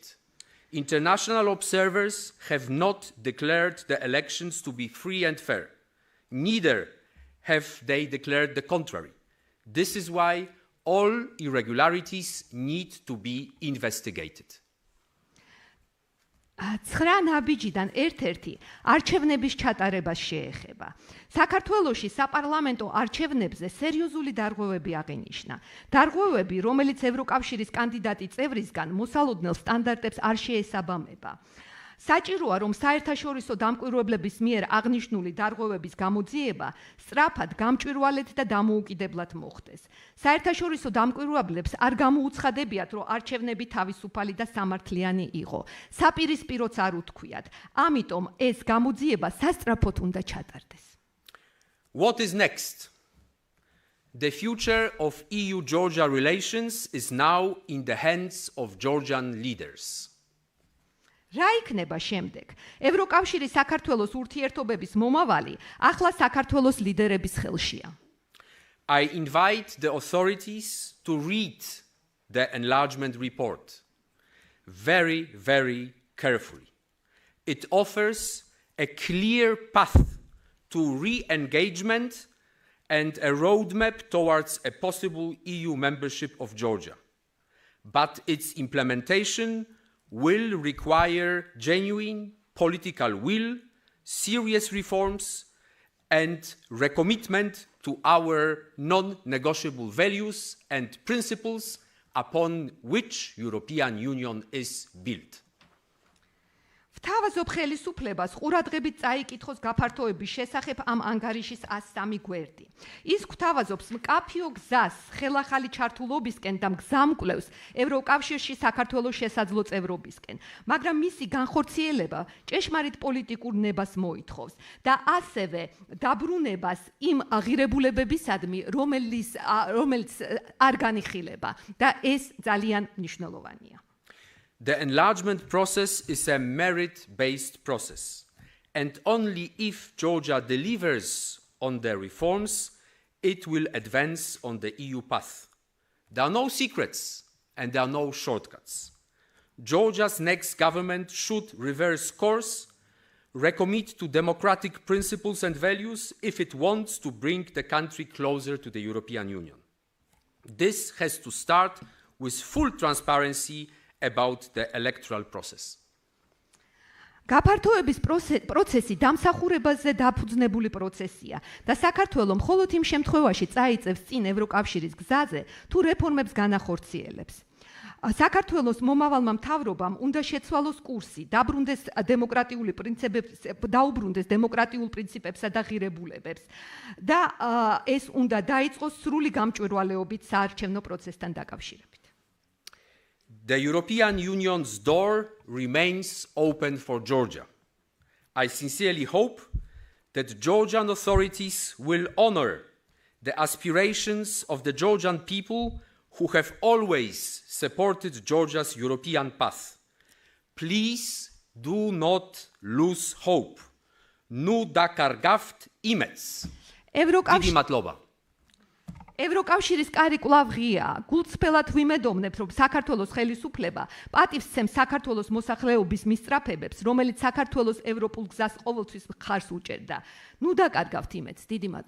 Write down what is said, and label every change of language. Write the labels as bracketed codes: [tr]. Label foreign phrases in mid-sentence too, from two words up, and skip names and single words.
[en] International observers have not declared the elections to be free and fair. Neither have they declared the contrary. This is why all irregularities need to be investigated. [ka] 9 ნაბიჯიდან ერთ-ერთი არჩევნების ჩატარებას შეეხება. საქართველოში საპარლამენტო არჩევნებზე სერიოზული დარღვევები აღინიშნა. დარღვევები, რომელიც ევროკავშირის კანდიდატი წევრისგან მოსალოდნელ სტანდარტებს არ შეესაბამება. საჭიროა, რომ საერთაშორისო დამკვირვებლების მიერ აღნიშნული დარღვევების გამოძიება სწრაფად, გამჭვირვალედ და დამოუკიდებლად მოხდეს. საერთაშორისო დამკვირვებლებს არ გამოუცხადებიათ, რომ არჩევნები თავისუფალი და სამართლიანი იყო. საპირისპიროც არ უთქვიათ. ამიტომ ეს გამოძიება სასწრაფოდ უნდა ჩატარდეს. [en] What is next? The future of EU-Georgia relations is now in the hands of Georgian leaders. [ka] რა იქნება შემდეგ? ევროკავშირის საქართველოს ურთიერთობების მომავალი ახლა საქართველოს ლიდერების ხელშია. [en] I invite the authorities to read the enlargement report very, very carefully. It offers a clear path to re-engagement and a roadmap towards a possible EU membership of Georgia. But its implementation will require genuine political will, serious reforms, and recommitment to our non-negotiable values and principles upon which European Union is built. [ka] თავაზობ ხელისუფლებას ყურადღებით წაიკითხოს გაფართოების შესახებ ამ ანგარიშის 103 გვერდი. ის გვთავაზობს მკაფიო გზას ხელახალი ჩართულობისკენ და მგზამკვლევს ევროკავშირში საქართველოს შესაძლო წევრობისკენ, მაგრამ მისი განხორციელება ჭეშმარიტ პოლიტიკურ ნებას მოითხოვს და ასევე დაბრუნებას იმ ღირებულებებისადმი, რომელიც არ განიხილება და ეს ძალიან მნიშვნელოვანია. [en] The enlargement process is a merit-based process, and only if Georgia delivers on their reforms, it will advance on the EU path. There are no secrets, and there are no shortcuts. Georgia's next government should reverse course, recommit to democratic principles and values if it wants to bring the country closer to the European Union. This has to start with full transparency about the electoral process. [ka] გაფართოების პროცესი დამსახურებაზე დაფუძნებული პროცესია და საქართველოს მხოლოდ იმ შემთხვევაში წაიწევს წინ ევროკავშირის გზაზე, თუ რეფორმებს განახორციელებს. საქართველოს მომავალმა მთავრობამ უნდა შეცვალოს კურსი, დაუბრუნდეს დემოკრატიულ პრინციპებსა და ღირებულებებს და ეს უნდა დაიწყოს სრული გამჭვირვალეობით საარჩევნო პროცესთან დაკავშირებით. [en] The European Union's door remains open for Georgia. I sincerely hope that Georgian authorities will honor the aspirations of the Georgian people who have always supported Georgia's European path. Please do not lose hope. [ka] ნუ დაკარგავთ იმედს. ევროკავშირის კარი კვლავ ღია. გულწრფელად ვიმედოვნებთ, რომ საქართველოს ხელისუფლება პატივს სცემს საქართველოს მოსახლეობის მისწრაფებებს, რომელიც საქართველოს ევროპულ გზას ყოველთვის მხარს უჭერდა. ნუ დაკარგავთ იმედს. დიდი მადლობა.